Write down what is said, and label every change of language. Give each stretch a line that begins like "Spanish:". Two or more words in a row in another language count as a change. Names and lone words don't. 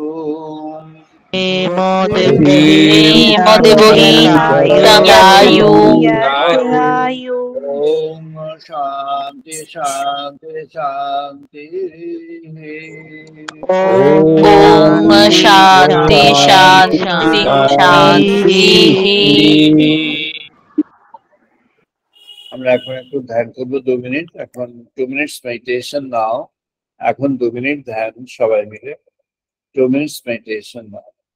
Sanskrit: Nemo Devohi Tangyayu ओम शांति शांति शांति ॐ शान्ति शान्ति शान्ति
Bangla: আমরা এখন একটু ধ্যান করবো 2 মিনিট এখন
English: 2 minutes meditation now
Bangla: এখন 2 মিনিট ধ্যান সবাই মিলে
English: 2 minutes meditation now